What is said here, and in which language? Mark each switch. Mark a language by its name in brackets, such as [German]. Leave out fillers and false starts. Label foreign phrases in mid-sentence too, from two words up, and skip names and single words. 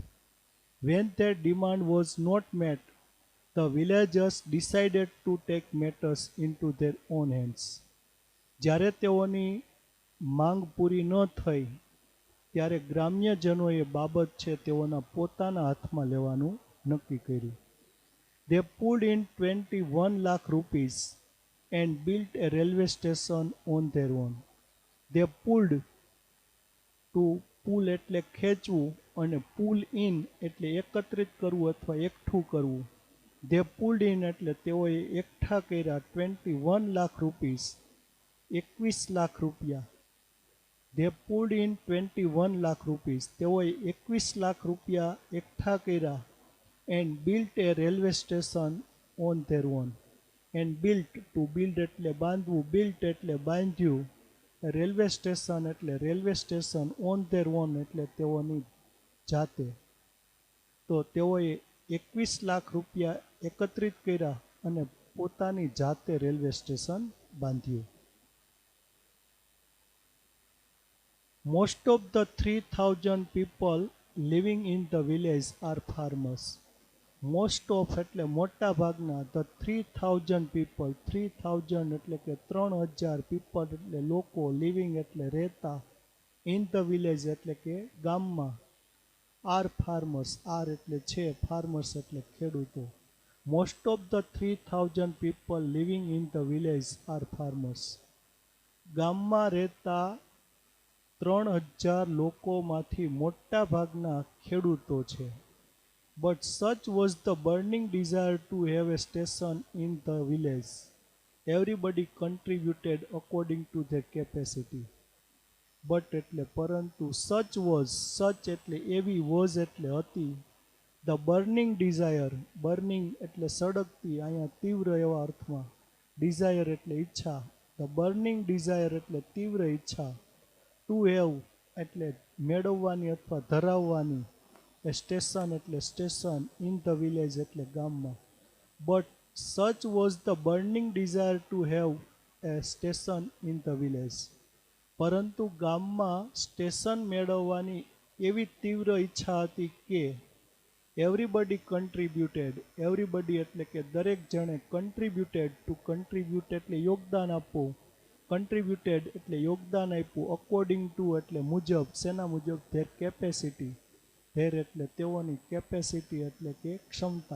[English] When their demand was not met, the villagers decided to take matters into their own hands. [Gujarati] જ્યારે તેઓની માંગ પૂરી ન થઈ ત્યારે ગ્રામ્યજનોએ બાબત છે તેઓના પોતાના હાથમાં લેવાનું નક્કી કર્યું. [English] They pulled in 21 lakh rupees and built a railway station on their own. They pulled, to pull [Gujarati] એટલે ખેંચવું અને [English] pull in [Gujarati] એટલે એકત્રિત કરવું અથવા એકઠું કરવું. [English] They pulled in [Gujarati] એટલે તેઓએ એકઠા કર્યા 21 [English] lakh rupees, [Gujarati] 21 લાખ રૂપિયા. [English] They pulled in 21 lakh rupees, [Gujarati] તેઓએ 21 લાખ રૂપિયા એકઠા કર્યા. [English] And built a railway station on their own. And built, to build [Gujarati] એટલે બાંધવું, built એટલે બાંધ્યું, [English] railway station [Gujarati] એટલે [English] railway station, on their own [Gujarati] એટલે તેઓની જાતે. તો તેઓએ 21 લાખ રૂપિયા એકત્રિત કર્યા અને પોતાની જાતે [English] railway station [Gujarati] બાંધ્યું. [English] Most of the 3,000 people living in the village are farmers. Most of [Gujarati] એટલે મોટા ભાગના, [English] the 3,000 people, [Gujarati] 3,000 એટલે કે 3,000, people એટલે લોકો, living એટલે રહેતા, [English] in the village [Gujarati] એટલે કે ગામમાં, [English] are farmers, are [Gujarati] એટલે છે, farmers એટલે ખેડૂતો. [English] Most of the 3,000 people living in the village are farmers. [Gujarati] ગામમાં રહેતા 3,000 લોકોમાંથી મોટા ભાગના ખેડૂતો છે. [English] But such was the burning desire to have a station in the village. Everybody contributed according to their capacity. [Gujarati] But એટલે પરંતુ, [English] such was, such [Gujarati] એટલે એવી, was એટલે હતી, [English] the burning desire, burning [Gujarati] એટલે સળગતી, અહીંયા તીવ્ર એવા અર્થમાં, desire એટલે ઈચ્છા, [English] the burning desire [Gujarati] એટલે તીવ્ર ઈચ્છા, [English] to have [Gujarati] એટલે મેળવવાની અથવા ધરાવવાની, [English] a station [Gujarati] એટલે સ્ટેશન, [English] in the village [Gujarati] એટલે ગામમાં. [English] But such was the burning desire to have a station in the village. [Gujarati] પરંતુ ગામમાં સ્ટેશન મેળવવાની એવી તીવ્ર ઈચ્છા હતી કે [English] everybody contributed, [Gujarati] એવરીબડી એટલે કે દરેક જણે, [English] contributed, to contribute [Gujarati] એટલે યોગદાન આપવું, કન્ટ્રીબ્યુટેડ એટલે યોગદાન આપ્યું, [English] according to [Gujarati] એટલે મુજબ, શેના મુજબ, [English] their capacity, their [Gujarati] એટલે તેઓની, કેપેસિટી એટલે કે ક્ષમતા.